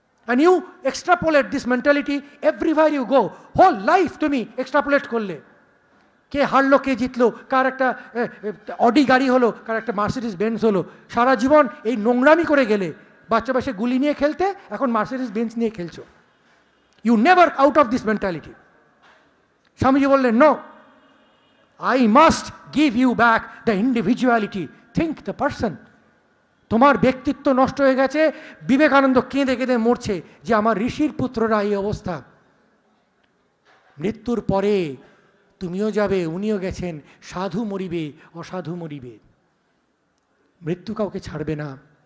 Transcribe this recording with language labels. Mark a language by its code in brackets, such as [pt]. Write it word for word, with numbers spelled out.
[en] And you extrapolate this mentality everywhere you go. Whole life [bn] তুমি extrapolate করলে, কে হারলো, কে জিতলো, কার একটা অডি গাড়ি হলো, কার একটা মার্সিডিস বেঞ্জ হলো, সারা জীবন এই নোংরামি করে গেলে। বাচ্চা বয়সে গুলি নিয়ে খেলতে, এখন মার্সিডিস বেঞ্জ নিয়ে খেলছো। [en] You never out of this mentality. [bn] Swamiji বললেন [en] no, I must give you back the individuality. Think the person. [bn] তোমার ব্যক্তিত্ব নষ্ট হয়ে গেছে। বিবেকানন্দ কেঁদে কেঁদে মরছে যে আমার ঋষির পুত্ররা এই অবস্থা। মৃত্যুর পরে তুমিও যাবে, উনিও গেছেন, সাধু মরিবে, অসাধু মরিবে, মৃত্যু কাউকে ছাড়বে না।